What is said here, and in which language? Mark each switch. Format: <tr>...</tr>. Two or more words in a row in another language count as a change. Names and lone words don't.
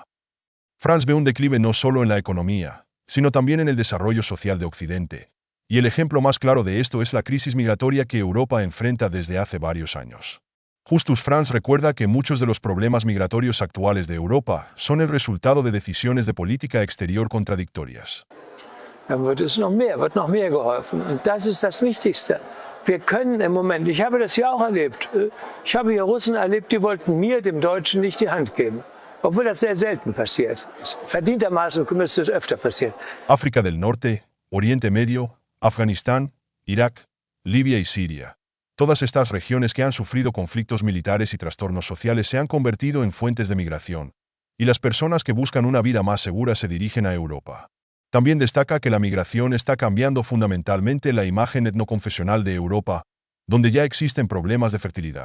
<es>Franz ve un declive no solo en la economía, sino también en el desarrollo social de Occidente, y el ejemplo más claro de esto es la crisis migratoria que Europa enfrenta desde hace varios años. Justus Franz recuerda que muchos de los problemas migratorios actuales de Europa son el resultado de decisiones de política exterior contradictorias.</es> <de>Dann wird noch mehr geholfen. Und das ist das Wichtigste. Wir können im Moment, ich habe das ja auch erlebt, ich habe hier Russen erlebt, die wollten mir, dem Deutschen, nicht die Hand geben. Obwohl das sehr selten passiert. Verdientermaßen müsste es öfter passieren.</de> <es>África del Norte, Oriente Medio, Afganistán, Irak, Libia y Siria. Todas estas regiones que han sufrido conflictos militares y trastornos sociales se han convertido en fuentes de migración, y las personas que buscan una vida más segura se dirigen a Europa. También destaca que la migración está cambiando fundamentalmente la imagen etnoconfesional de Europa, donde ya existen problemas de fertilidad.</es>